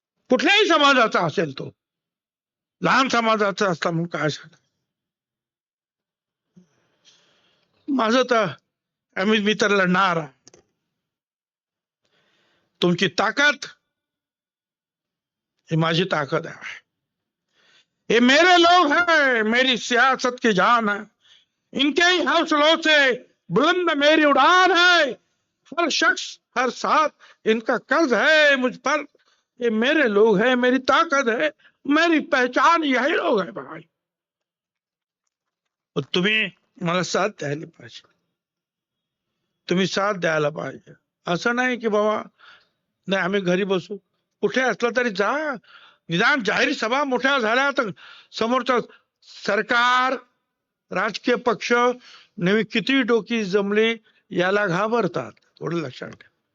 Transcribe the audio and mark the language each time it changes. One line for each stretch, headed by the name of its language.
Marathi: कुठल्याही समाजाचा असेल तो, लहान समाजाचा असला म्हणून काय झालं. माझं तर मी तर लढणार. तुमची ताकद ही माझी ताकद आहे.
Hindi: ये मेरे लोग हैं, मेरी सियासत की जान है. इनके ही हौसलों से बुलंद मेरी उड़ान है. हर शख्स हर साथ इनका कर्ज है मुझ पर. ये मेरे लोग हैं, मेरी ताकत है, मेरी पहचान यही लोग है भाई.
Marathi: तुम्ही मला साथ द्यायला पाहिजे. तुम्ही साथ द्यायला पाहिजे. असं नाही की बाबा नाही आम्ही घरी बसू. कुठे असलं तरी जा. निदान जाहीर सभा मोठ्या झाल्या तर समोरचं सरकार, राजकीय पक्ष नवी किती डोकी जमली याला घाबरतात. थोडं लक्षात ठेवा.